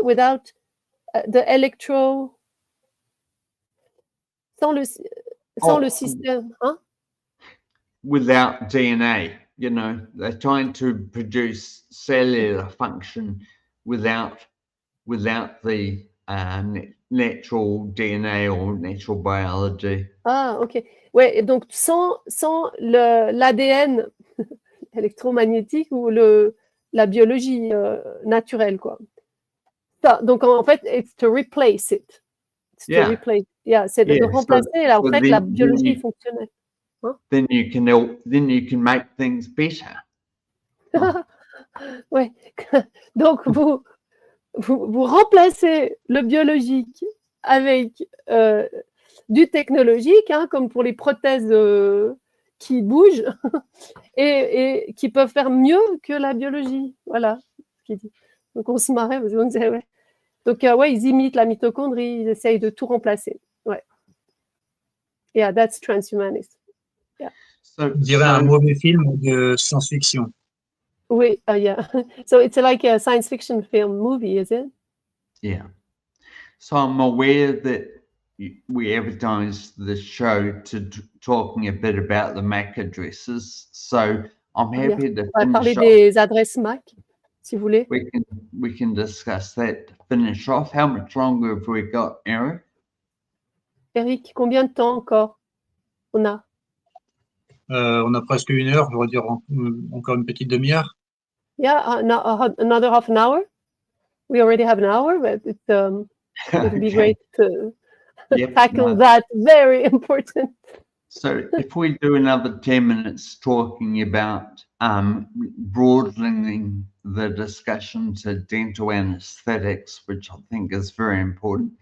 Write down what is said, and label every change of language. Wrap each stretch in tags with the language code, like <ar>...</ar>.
<en>Without the</en> <fr>sans le système, hein?</fr> <en>Without DNA, they're trying to produce cellular function without the natural DNA or natural biology. Ah, ok.</en> <fr>Ouais, donc sans l'ADN électromagnétique ou la biologie naturelle, quoi. Ça, donc en fait,</fr> <en>it's to replace it. It's to replace.</en> <fr>Yeah, c'est de remplacer en fait la biologie fonctionnelle. Hein?</fr> <en>Then you can make things better.</en> <fr>Ouais. Donc vous remplacez le biologique avec du technologique, hein, comme pour les prothèses qui bougent et qui peuvent faire mieux que la biologie. Voilà ce qu'il dit. Donc on se marrait parce qu'on disait ouais. Donc ils imitent la mitochondrie, ils essayent de tout remplacer. Ouais.</fr> <en>Yeah, that's transhumanist. Yeah.</en> <fr>On dirait un mauvais film de science-fiction. Oui, yeah.</fr> <en>So it's like a science fiction film movie, is it? Yeah. So I'm aware that we advertised the show talking a bit about the MAC addresses. So I'm happy to</en> <fr>on va parler des adresses MAC, si vous voulez.</fr> <en>We can discuss that to finish off. How much longer have we got, Eric?</en> <fr>Eric, combien de temps encore on a? On a presque 1 heure, je vais dire encore une petite demi-heure.</fr> <en>Yeah, another half an hour. We already have an hour, but it would be great to tackle that very important. So if we do another 10 minutes talking about broadening the discussion to dental anesthetics, which I think is very important.</en>